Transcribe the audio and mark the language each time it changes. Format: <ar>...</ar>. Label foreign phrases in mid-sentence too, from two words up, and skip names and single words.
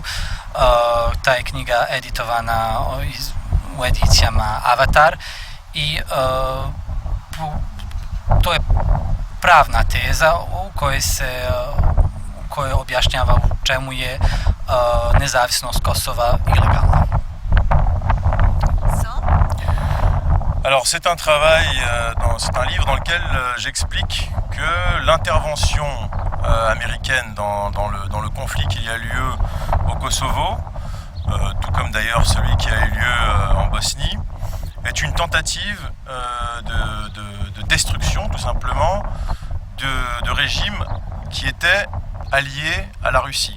<sr>Ta je knjiga editovana u edicijama Avatar i to je pravna teza u kojoj objašnjava u čemu je nezavisnost Kosova ilegalna.</sr> <fr>Alors c'est un travail, c'est un livre dans lequel j'explique que l'intervention américaine dans le conflit qu'il y a lieu au Kosovo, tout comme d'ailleurs celui qui a eu lieu en Bosnie, est une tentative de destruction tout simplement de régimes qui étaient alliés à la Russie.</fr>